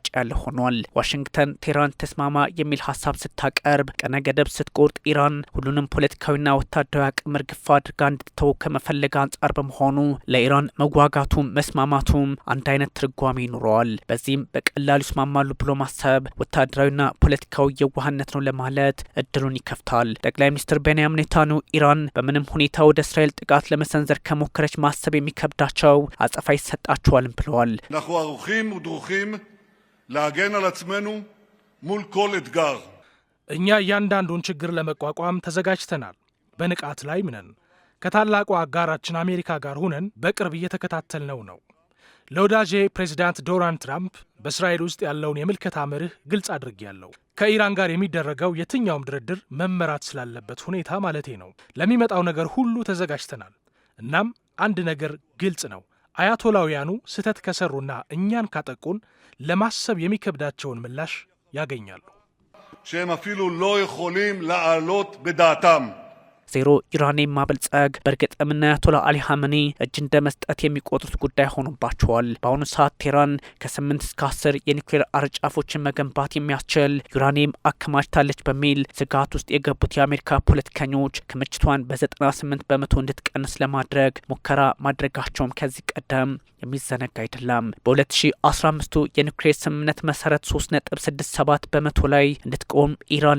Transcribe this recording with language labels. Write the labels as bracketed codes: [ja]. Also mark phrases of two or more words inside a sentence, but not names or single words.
[am] ያለ ሆኗል። ዋሽንግተን ቴህራን ተስማማ የሚል ሀሳብ ስታቀርብ ቀነ ገደብ ስትቆርጥ ኢራን ሁሉንም ፖለቲካዊና ወታደራዊ አቅም እርግፍ አድርጋ እንድትተው ከመፈለግ አንጻር በመሆኑ ለኢራን መጓጋቱም መስማማቱም አንድ አይነት ትርጓሜ ይኖረዋል። በዚህም በቀላሉ ይስማማሉ ብሎ ማሰብ ወታደራዊና ፖለቲካዊ የዋህነት ነው ለማለት እድሉን ይከፍታል። ጠቅላይ ሚኒስትር ቤንያሚን ኔታንያሁ ኢራን በምንም ሁኔታ ወደ እስራኤል ጥቃት ለመሰንዘር ከሞከረች ማሰብ የሚከብዳቸው አጸፋ ይሰጣቸዋልም ብለዋል። [he] אנחנו ערוכים ודרוכים להגן על עצמנו מול כל אתגר [am] እኛ እያንዳንዱን ችግር ለመቋቋም ተዘጋጅተናል። በንቃት ላይ ምነን ከታላቁ አጋራችን አሜሪካ ጋር ሆነን በቅርብ እየተከታተልነው ነው። ለወዳጄ ፕሬዚዳንት ዶናልድ ትራምፕ በእስራኤል ውስጥ ያለውን የምልከታ መርህ ግልጽ አድርጌያለሁ። ከኢራን ጋር የሚደረገው የትኛውም ድርድር መመራት ስላለበት ሁኔታ ማለቴ ነው። ለሚመጣው ነገር ሁሉ ተዘጋጅተናል። እናም አንድ ነገር ግልጽ ነው። አያቶላውያኑ ስህተት ከሰሩና እኛን ካጠቁን ለማሰብ የሚከብዳቸውን ምላሽ ያገኛሉ። [he] שהם אפילו לא יכולים לעלות በዳታም [am] ዜሮ ዩራኒየም ማበልጸግ በእርግጥም አያቶላህ አሊ ኻሜኒ እጅ እንደ መስጠት የሚቆጥሩት ጉዳይ ሆኖባቸዋል። በአሁኑ ሰዓት ቴህራን ከ8 እስከ 10 የኒውክሌር አረጫፎችን መገንባት የሚያስችል ዩራኒየም አከማችታለች በሚል ስጋት ውስጥ የገቡት የአሜሪካ ፖለቲከኞች ክምችቷን በ98 በመቶ እንድትቀንስ ለማድረግ ሙከራ ማድረጋቸውም ከዚህ ቀደም የሚዘነጋ አይደለም። በ2015 የኒውክሌር ስምምነት መሰረት 3.67 በመቶ ላይ እንድትቆም ኢራን